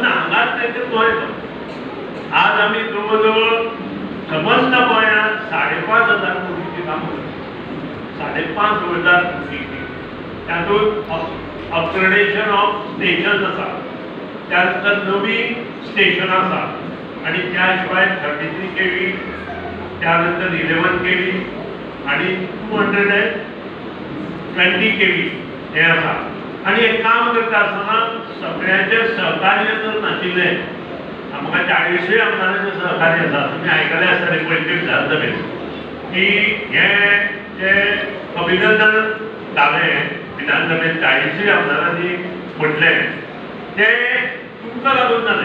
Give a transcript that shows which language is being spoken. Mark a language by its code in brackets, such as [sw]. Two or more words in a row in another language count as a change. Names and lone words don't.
[kok] हांगाच तेचेर गोंयचो आज आमी जवळ जवळ सबंद गोंयांत 5,500 कोटीची कामां करता 5,500 कोटी तातूंत [en] upgradation of station [kok] आसा, त्यानंतर नवी स्टेशन आसा आणि त्याशिवाय 33 kV, त्यानंतर 11 kV आणि 220 kV हे आसा. आणि हे काम करता आसतना सगळ्यांचे सहकार्य जर नाशिल्लें, आमकां 40 आमदारांचें सहकार्य आसा. तुमी आयकलें आसतलें पयलीं विधानसभेत की हे जे अभिनंदन जालें विधानसभेत 40 आमदारांनी म्हटलें ते तुमकां लागून जालें.